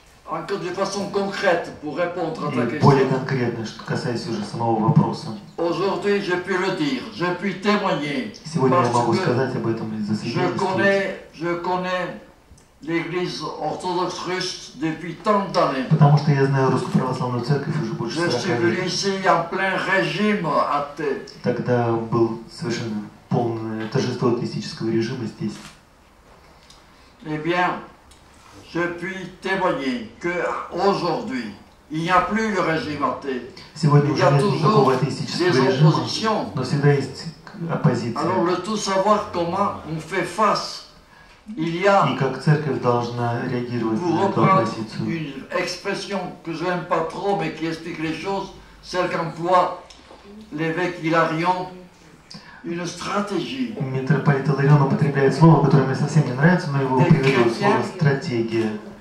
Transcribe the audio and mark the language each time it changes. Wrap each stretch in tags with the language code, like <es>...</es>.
<fr>Encore de façon concrète pour répondre à ta question.</fr> <ru>Более конкретно, что касается уже самого вопроса.</ru> <fr>Aujourd'hui, je puis le dire, je puis témoigner.</fr> <ru>Сегодня я могу сказать об этом и засвидетельствовать.</ru> <fr>Je connais l'Église orthodoxe russe depuis tant d'années.</fr> <ru>Потому что я знаю Русскую православную церковь уже больше 40 лет.</ru> <fr>Je suis venu ici en plein régime athée.</fr> <ru>Тогда был совершенно полное торжество атеистического режима здесь.</ru> <fr>Eh bien, je puis témoigner qu'aujourd'hui, il n'y a plus le régime athée.</fr> <ru>Сегодня</ru> <fr>il y a toujours des oppositions.</fr> <ru>Но всегда есть оппозиция.</ru> <fr>Alors le tout savoir comment on fait face. Il y a,</fr> <ru>и как церковь должна реагировать на эту оппозицию.</ru> <fr>Une expression que je n'aime pas trop, mais qui explique les choses, celle qu'emploie l'évêque Hilarion. Une stratégie.</fr> <ru>Митрополит Иларион употребляет слово, которое мне совсем не нравится, но его переводят слово стратегия.</ru>